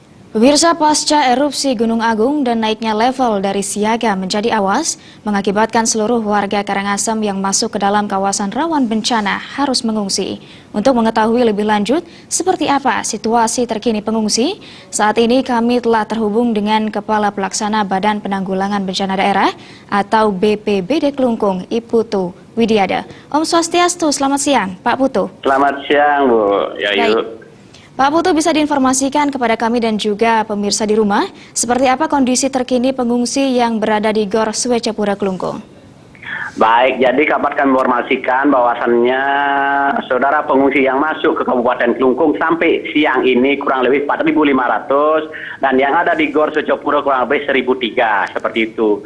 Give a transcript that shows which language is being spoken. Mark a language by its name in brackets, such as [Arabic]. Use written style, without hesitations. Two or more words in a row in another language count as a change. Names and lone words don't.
[Indonesian] Pemirsa, pasca erupsi Gunung Agung dan naiknya level dari siaga menjadi awas, mengakibatkan seluruh warga Karangasem yang masuk ke dalam kawasan rawan bencana harus mengungsi. Untuk mengetahui lebih lanjut seperti apa situasi terkini pengungsi, saat ini kami telah terhubung dengan Kepala Pelaksana Badan Penanggulangan Bencana Daerah atau BPBD Klungkung, Iputu Widiada. [Balinese] Om Swastiastu, [Indonesian] selamat siang, Pak Putu. Selamat siang, Bu Yayu. Baik. Pak Putu, bisa diinformasikan kepada kami dan juga pemirsa di rumah, seperti apa kondisi terkini pengungsi yang berada di Gor Swecapura Klungkung? Baik, jadi dapat kami informasikan bahwasannya saudara pengungsi yang masuk ke Kabupaten Klungkung sampai siang ini kurang lebih 4.500 dan yang ada di Gor Swecapura kurang lebih 1.003, seperti itu.